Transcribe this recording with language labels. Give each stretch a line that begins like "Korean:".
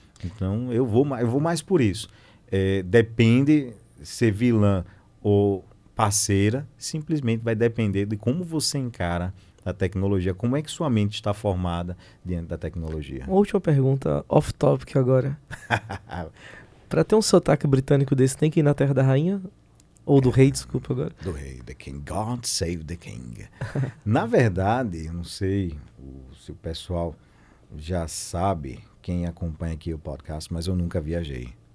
Portuguese: Então, eu vou mais por isso. Depende ser vilã ou parceira, simplesmente vai depender de como você encara a tecnologia, como é que sua mente está formada diante da tecnologia. Uma última pergunta, off-topic agora. Para ter um sotaque britânico desse, tem que ir na Terra da Rainha? Ou do rei, desculpa agora. Do rei,
English: the king, God save the king.
Portuguese: Na verdade, eu não sei se o pessoal já sabe, quem acompanha aqui o podcast, mas eu nunca viajei.